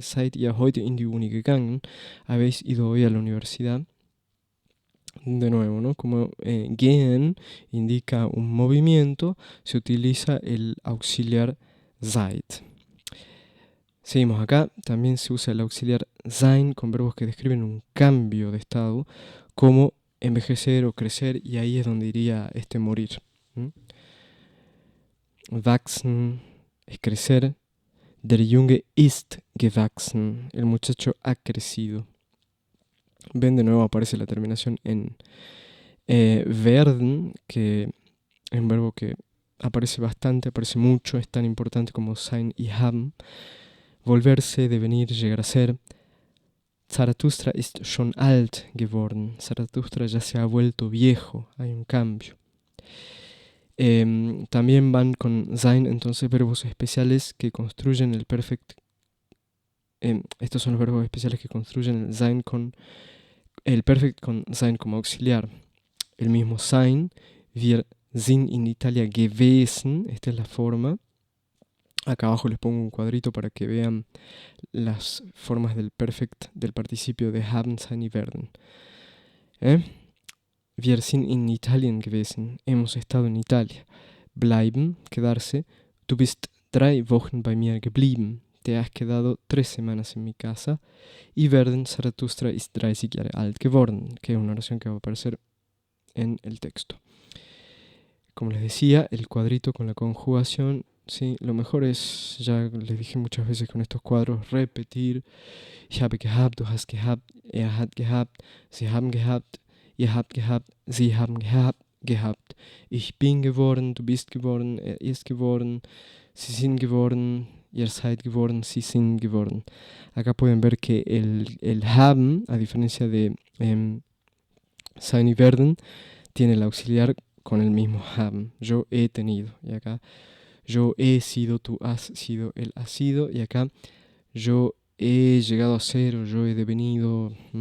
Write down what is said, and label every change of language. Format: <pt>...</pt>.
<de>Seid ihr heute in die Uni gegangen?</de> <es>¿Habéis ido hoy a la universidad? De nuevo, ¿no? Como gehen indica un movimiento, se utiliza el auxiliar seid. Seguimos acá, también se usa el auxiliar sein con verbos que describen un cambio de estado, como envejecer o crecer, y ahí es donde iría morir. Wachsen es crecer,</es> <de>der Junge ist gewachsen,</de> <es>el muchacho ha crecido. Ven, de nuevo aparece la terminación en werden, que es un verbo que aparece bastante, aparece mucho, es tan importante como sein y haben. Volverse, devenir, llegar a ser.</es> <de>Zarathustra ist schon alt geworden.</de> <es>Zarathustra ya se ha vuelto viejo, hay un cambio. También van con sein, entonces verbos especiales que construyen el perfect. Estos son los verbos especiales que construyen el perfect con sein como auxiliar. El mismo sein,</es> <de>wir sind in Italia gewesen,</de> <es>esta es la forma. Acá abajo les pongo un cuadrito para que vean las formas del perfect del participio de haben, sein y werden.</es> <de>Wir sind in Italien gewesen,</de> <es>hemos estado en Italia. Bleiben, quedarse.</es> <de>Du bist 3 Wochen bei mir geblieben,</de> <es>te has quedado 3 semanas en mi casa. Y werden,</es> <de>Zarathustra ist 30 Jahre alt geworden,</de> <es>que es una oración que va a aparecer en el texto. Como les decía, el cuadrito con la conjugación, sí, lo mejor es, ya les dije muchas veces con estos cuadros, repetir.</es> <de>Ich habe gehabt, du hast gehabt, er hat gehabt, sie haben gehabt, ihr habt gehabt, sie haben gehabt. Ich bin geworden, du bist geworden, er ist geworden, sie sind geworden, ihr seid geworden, sie sind geworden.</de> <es>Acá pueden ver que el haben, a diferencia de sein y werden, tiene el auxiliar con el mismo haben. Yo he tenido. Y acá yo he sido, tú has sido, él ha sido. Y acá yo he llegado a ser o yo he devenido.</es>